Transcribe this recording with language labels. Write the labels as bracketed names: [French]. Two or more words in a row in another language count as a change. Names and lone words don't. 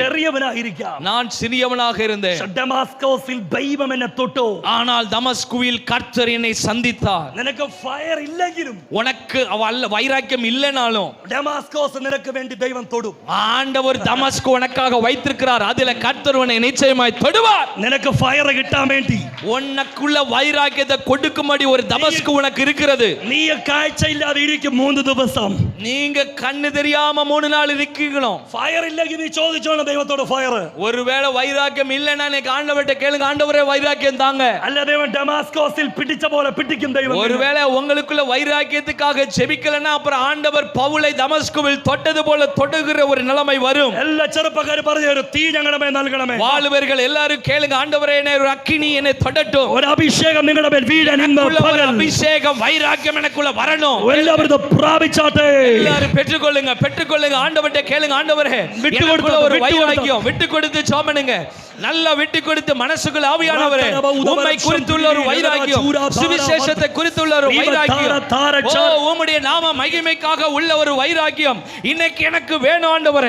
[Malayalam] ചെറിയവനായിരിക്കാം, [Tamil] நான் சிறியவனாக இருந்தேன். [Malayalam] ഡമാസ്കോസിൽ ദൈവം എന്നെ തൊട്ടു. [Tamil] ஆனால் தமஸ்குவில் கர்த்தர் என்னை சந்தித்தார். [Malayalam] നിനക്ക് ഫയർ ഇല്ലെങ്കിലും, [Tamil] உனக்கு வைராக்கியம் இல்லைனாலும், [Malayalam] ഡമാസ്കോസ് നിനക്ക് വേണ്ടി ദൈവം തൊടും. [Tamil] ஆண்டவர் தமஸ்கு உனக்காக வைத்திருக்கிறார். அதில கர்த்தர் உன்னை நிச்சயமாய் தொடுவார். [Malayalam] നിനക്ക് ഫയർ കിട്ടാൻ വേണ്ടി, [Tamil] உனக்குள்ள வைராக்கியத்தை கொடுக்கும்படி ஒரு தமஸ்கு உனக்கு இருக்கிறது. [Malayalam] നീ കാഴ്ചയില്ലാതെ ഇരിക്കും 3 ദിവസം. [Tamil] நீங்க கண்ணு தெரியாம 3 நாள் இருக்கீங்களோ. [Malayalam] ഫയർ ഇല്ലെങ്കിൽ നീ ചോദിച്ചോണം ദൈവത്തോട് ഫയർ. [Tamil] ஒருவேளை வைராக்கியம் இல்லைன்னா நீங்க ஆண்டவர்ட்ட கேளுங்க, ஆண்டவரே வைராக்கியம் தாங்க. [Malayalam] അല്ല, ദൈവം ഡമാസ്കോസിൽ പിടിച്ച പോലെ പിടിക്കും ദൈവം. [Tamil] ஒருவேளை உங்களுக்குள்ள வைராக்கியத்துக்காக ஜெபிக்கலன்னா அப்புறம் ஆண்டவர் பவுலை தமஸ்குவில் தொட்டது போல தொடுகிற ஒரு நிலைமை வரும். [Malayalam] എല്ലാ ചെറുപ്പക്കാരും പറഞ്ഞു, ഒരു തീ ഞങ്ങളുടെ മേൽ നൽകണമേ. [Tamil] வாலிபர்கள் எல்லாரும் கேளுங்க, ஆண்டவரே என்னை ஒரு அக்கினி என்னை தொடட்டும். [Malayalam] ഒരു അഭിഷേകം നിങ്ങളുടെ മേൽ വീഴാൻ ഇന്ന് പകൽ. [Tamil] அபிஷேகம் வைராக்கியம் எனக்குள்ள வரணும். [Malayalam] എല്ലാവരും പ്രാപിച്ചാട്ടെ. [Tamil] எல்லாரும் பெற்றுக்கொள்ளுங்க, பெற்றுக்கொள்ளுங்க. ஆண்டவர்ட்ட கேளுங்க, ஆண்டவரே எனக்குள்ள ஒரு வைராக்கியம். விட்டு கொடுத்து சோமனுங்க, நல்லா விட்டு கொடுத்து மனசுக்குள்ள ஆவியானவரே உம்மை குறித்துள்ள ஒரு வைராக்கியம், சுவிசேஷத்தை குறித்துள்ள ஒரு வைராக்கியம், ஓ உம்முடைய நாம மகிமைக்காக உள்ள ஒரு வைராக்கியம் இன்னைக்கு எனக்கு வேணும் ஆண்டவரே.